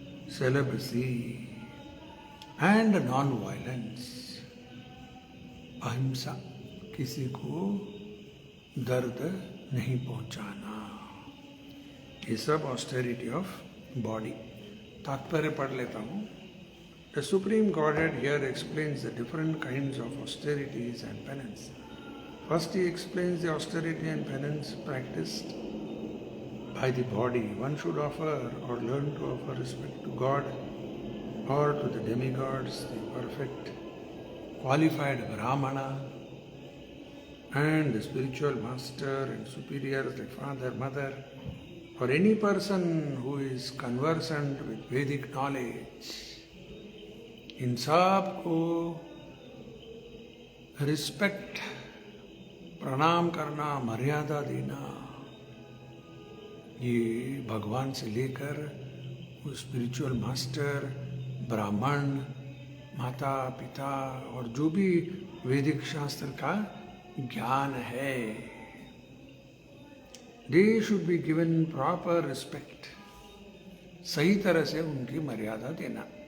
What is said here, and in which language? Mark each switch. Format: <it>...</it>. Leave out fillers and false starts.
<hi>Celibacy and non violence, अहिंसा, किसी को दर्द नहीं पहुंचाना, ये सब ऑस्टेरिटी ऑफ बॉडी। तात्पर्य पढ़ लेता हूँ।</hi> <en>The Supreme Godhead here explains the different kinds of austerities and penance. First, he explains the austerity and penance practiced by the body. One should offer or learn to offer respect to God or to the demigods, the perfect, qualified Brahmana, and the spiritual master and superiors like father, mother, or any person who is conversant with Vedic knowledge.</en> <hi>इन सब को respect, प्रणाम करना, मर्यादा देना, ये भगवान से लेकर वो स्पिरिचुअल मास्टर, ब्राह्मण, माता पिता और जो भी वैदिक शास्त्र का ज्ञान है, दे should be given proper respect, सही तरह से उनकी मर्यादा देना।</hi>